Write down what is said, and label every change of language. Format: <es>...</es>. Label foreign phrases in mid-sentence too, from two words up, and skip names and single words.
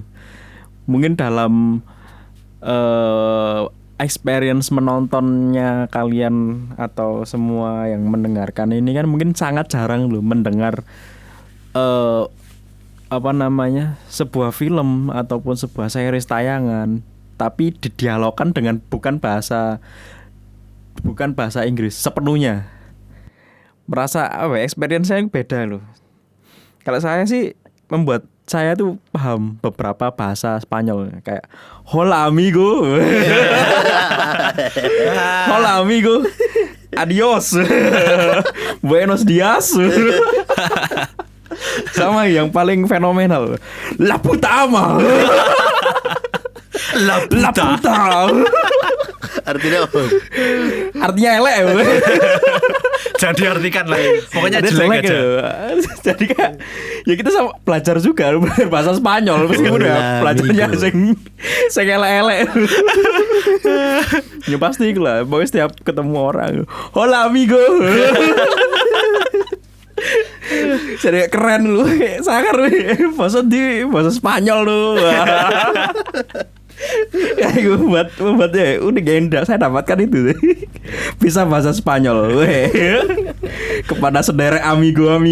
<id>Mungkin dalam experience menontonnya kalian atau semua yang mendengarkan ini kan mungkin sangat jarang loh mendengar sebuah film ataupun sebuah series tayangan tapi didialogkan dengan bukan bahasa Inggris sepenuhnya. Merasa experience-nya beda loh. Kalau saya sih membuat saya tuh paham beberapa bahasa Spanyol kayak</id> <es>hola amigo. Hola amigo. Adios. Buenos dias. Sama yang paling fenomenal, La puta ama. La puta.</es> <id>Artinya apa? Artinya elek. Jangan diartikan lah. Pokoknya Jadi jelek aja. Jadi kan ya kita sama belajar juga bahasa Spanyol meskipun ya belajarnya</id> <jv>sing elek-elek.</jv> <id>Ya pasti lah, pokoknya setiap ketemu orang,</id> <es>hola amigo.</es> <id>Jadi keren lu, sangar bahasa Spanyol lu. Ya gue buat ya udah genda saya dapatkan itu bisa bahasa Spanyol kepada sederek amigo</id>